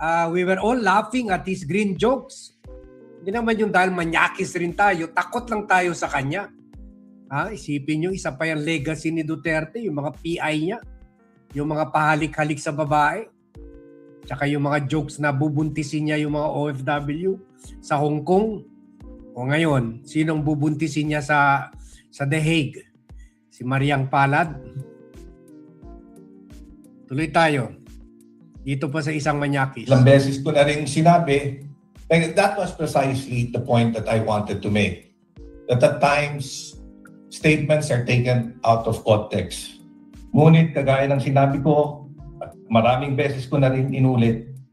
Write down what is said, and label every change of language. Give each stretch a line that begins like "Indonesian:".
English: We were all laughing at his green jokes.
Filipino: Hindi naman yung dahil manyakis rin tayo. Takot lang tayo sa kanya. Isipin nyo, isa pa yung legacy ni Duterte, yung mga PI niya. Yung mga pahalik-halik sa babae. Tsaka yung mga jokes na bubuntisin niya yung mga OFW sa Hong Kong. O ngayon, sinong bubuntisin niya sa The Hague? Si Mariang Palad. Tuloy tayo. Dito pa sa isang manyakis. Ilang beses ko na rin sinabi,
English: that was precisely the point that I wanted to make. That at times, statements are taken out of context.
Filipino: Ngunit kagaya ng sinabi ko, at maraming beses ko na rin inulit,